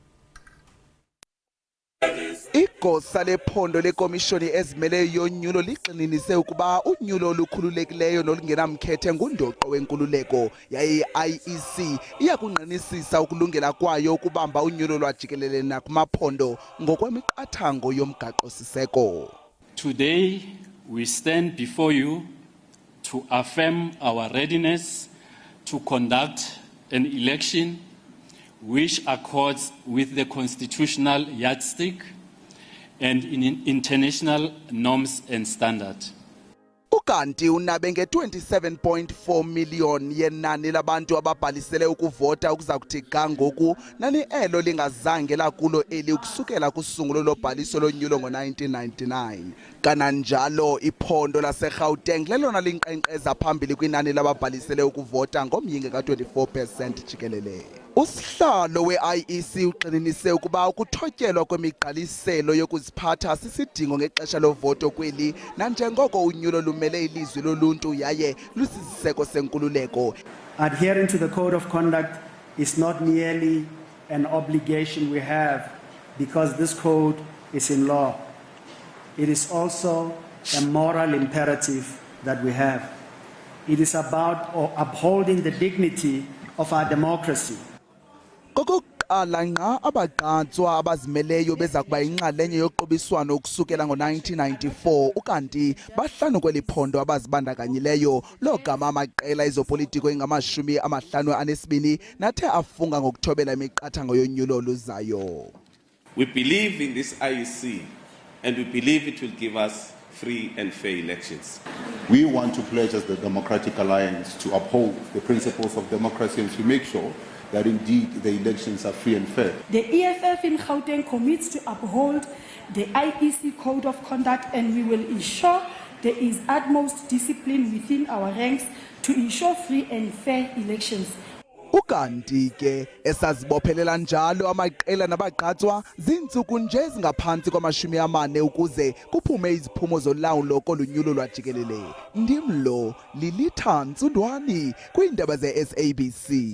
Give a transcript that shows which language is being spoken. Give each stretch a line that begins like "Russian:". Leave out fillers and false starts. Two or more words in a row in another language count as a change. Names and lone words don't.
Xhosa: Igosa lephondo lekomishoni ezimele yonyulo ligxininise ukuba unyulo olukhululekileyo nolungenamkhethe ngundoqo wenkululeko yaye IEC iyakungqinisisa ukulungela kwayo ukubamba unyulo lwajikelele nakumaphondo ngokwemiqathango yomgaqo-siseko.
English: Today we stand before you to affirm our readiness to conduct an election which accords with the constitutional yardstick and in international norms and standards.
Xhosa: Ukanti unabe nge-27.4 million yenani labantu ababhalisele ukuvota ukuza kuthi ga ngoku nani elo lingazange lakulo eli ukusukela kusungulo lobhaliso lonyulo ngo-1999. Kananjalo iphondo laseGauteng lelona linkqenkqeza phambili kwinani lababhalisele ukuvota ngomyinge ka-24% jikelele. Usihlalo we-IEC uqinise ukuba ukuthotyelwa kwemigqaliselo yokuziphatha sisidingo ngexesha lovoto kweli nanjengoko unyulo lumele ilizwi loluntu yaye lusisiseko senkululeko.
English: Adhering to the code of conduct is not merely an obligation we have because this code is in law. It is also a moral imperative that we have. It is about upholding the dignity of our democracy.
Xhosa: Kokuqala nqa abagqatswa abazimeleyo beza kuba inxalenye yoqobiswano ukusukela ngo-1994 ukanti bahlanu kweli phondo abazibandakanyileyo logama amaqela ezopolitiko engama-52 nathe afunga ngokuthobela imiqathango yonyulo oluzayo.
English: We believe in this IEC and we believe it will give us free and fair elections. We want to pledge as the Democratic Alliance to uphold the principles of democracy and to make sure that indeed the elections are free and fair. The EFF in Gauteng commits to uphold the IEC Code of Conduct, and we will ensure there is utmost discipline within our ranks to ensure free and fair elections.
Xhosa: Ukanti ke esazibophelela njalo amaqela nabagqatswa zintsuku nje ezingaphansi kwama-40 ukuze kuphume iziphumo zolawulo kolunyulo lwajikelele. Ndimlo Lilitha Ntsudwani kwiindaba ze-SABC.